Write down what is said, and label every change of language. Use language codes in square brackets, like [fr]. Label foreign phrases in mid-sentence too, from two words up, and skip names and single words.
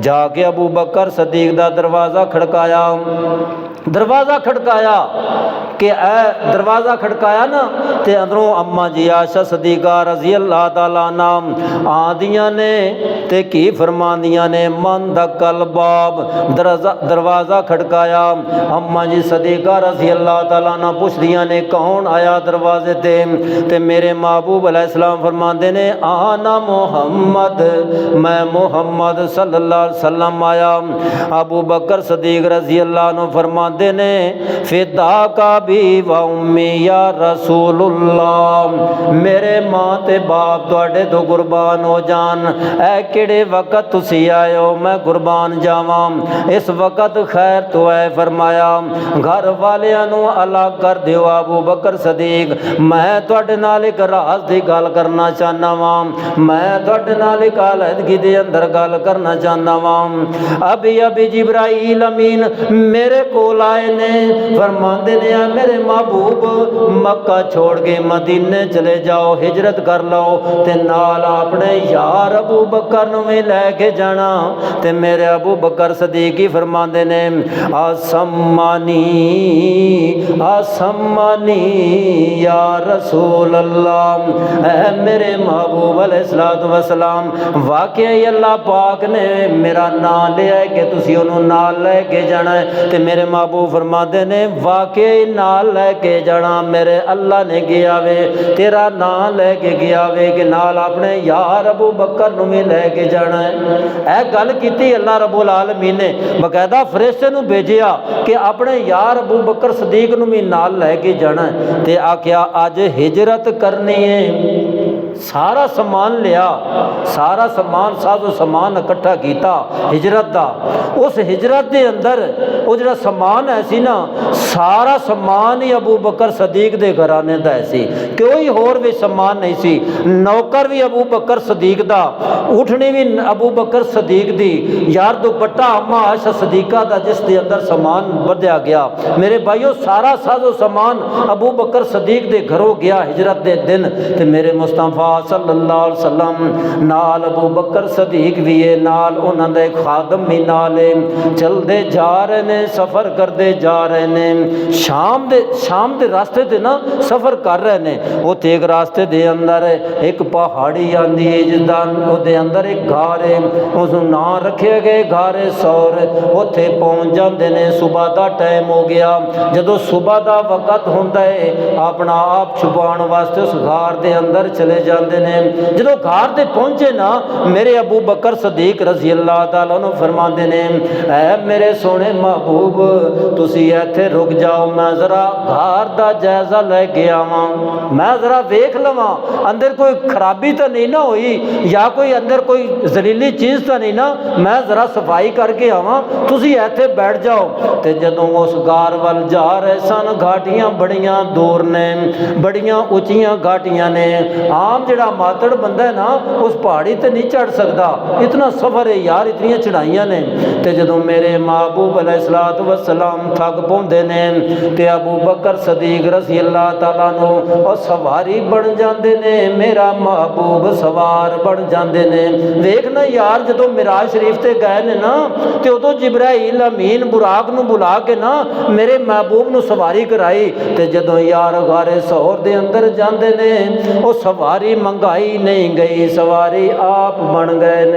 [pa] جا کے ابو بکر صدیق دا دروازہ کھڑکایا۔ دروازہ کھڑکایا کہ دروازہ کھڑکایا نا تے اندروں اماں جی عائشہ صدیقہ [ar] رضي الله تعالى عنها [pa] آندیاں نے تے کی فرماندیاں نے [ar] من دخل الباب. [pa] دروازہ کھڑکایا، اماں جی صدیقہ [ar] رضي الله تعالى عنها [pa] پچھدیاں نے کون آیا دروازے تے میرے محبوب علیہ السلام فرماتے نے آنا محمد، میں محمد [ar] صلى الله عليه وسلم [pa] آیا. ابو بکر صدیق [ar] رضي الله عنه [pa] فرماتے نے [ar] فداك أبي وأمي يا رسول الله, [pa] میرے ماں تے باپ تہاڈے توں قربان ہو جان. اے کہڑے ویلے تسی آئے ہو، میں قربان جاواں. اس وقت خیر تو ہے فرمایا گھر والیاں نوں الگ کر دیو ابو بکر صدیق، میں تہاڈے نال اک راز دی گل کرنا چاہنا واں، میں تہاڈے نال اک علیحدگی دے اندر گل کرنا چاہنا واں. ابھی ابھی جبرائیل امین میرے کول آئے نے، فرماتے نے میرے محبوب مکہ چھوڑ کے مدینے چلے جاؤ، ہجرت کر لو تے نال اپنے یار ابو بکر نوں بھی لے کے جانا. تے میرے ابو بکر صدیق ہی فرماتے نے آسمانی آسمانی [ar] يا رسول الله, [pa] اے میرے محبوب [ar] عليه الصلاة والسلام, [pa] واقعی اللہ پاک نے میرا ناں لیا کہ تسی انہاں نے نال لے کے جانا ہے. تو میرے محبوب فرماتے نے واقعی نال لے کے جانا، میرے اللہ نے گیا وے تیرا ناں لے کے گیا وے کہ نال اپنے یار ابو بکر نوں بھی لے کے جانا ہے. یہ گل کی اللہ رب العالمین نے باقاعدہ فرشتے نوں بھیجیا کہ اپنے یار ابو بکر صدیق نوں بھی نال لے کے جانا ہے. تے آکھیا اج ہجرت کرنی ہے، سارا سامان لیا، سارا سامان ساز و سامان اکٹھا کیتا ہجرت کا. اس ہجرت کے اندر او جو سامان ہے سی نا، سارا سامان ہی ابو بکر صدیق کے گھرانے کا ہے سی، کوئی ہور بھی سامان نہیں سی. نوکر بھی ابو بکر صدیق کا، اوٹھنی بھی ابو بکر صدیق دی، یار دوپٹہ اماں عائشہ صدیقہ کا جس کے اندر سامان بدھیا گیا. میرے بھائیو سارا ساز و سامان ابو بکر صدیق کے گھروں گیا ہجرت کے دن. تو میرے مصطفیٰ [ar] صلى الله عليه وسلم [pa] نال ابو بکر صدیق بھی ہے، نال انہاں دا خادم بھی نال ہے. چلتے جا رہے نے، سفر کرتے جا رہے نے، شام دے رستے تے نا سفر کر رہے نے. اوتھے اک رستے دے اندر اک پہاڑی آندی ہے جس دا اوہدے اندر اک غار ہے، اس نوں ناں رکھے گئے غارِ ثور. اوتھے پہنچ جاتے نے، صبح کا ٹائم ہو گیا. جدوں صبح کا وقت ہوندا ہے اپنا آپ چھپانے واسطے اس غار کے اندر چلے جاتے نے. جو غار تے پہنچے نا، میرے ابو بکر صدیق [ar] رضي الله تعالى عنه [pa] فرماتے نے اے میرے سوہنے محبوب تسی ایتھے رک جاؤ، میں ذرا غار کا جائزہ لے کے آواں، میں ذرا ویکھ لواں اندر کوئی خرابی تو نہیں نا ہوئی یا کوئی اندر کوئی زہریلی چیز تو نہیں نا، میں ذرا صفائی کر کے آواں، تسی ایتھے بیٹھ جاؤ. تو جدوں اس غار ول جا رہے سن، گھاٹیاں بڑیاں دور نے، بڑیاں اچیاں گھاٹیاں نے. عام جہڑا ماتڑ بندہ ہے نا اس پہاڑی تے نہیں چڑھ سکدا، اتنا سفر ہے یار، اتنیاں چڑھائیاں نے. تو جدوں میرے محبوب [ar] عليه الصلاة والسلام [pa] تھک پوندے نے تے ابو بکر صدیق [ar] رضي الله تعالى عنه [pa] اور سواری بن جاتے نے، میرا محبوب سوار بن جاتے نے. دیکھنا یار جدوں معراج شریف تے گئے نے نا، تو اودوں جبرائیل امین براق نوں بلا کے نا میرے محبوب نوں سواری کرائی. تو جدوں یار غارِ ثور دے اندر جاتے نے، او سواری منگائی نہیں گئی، سواری آپ بن گئے نے.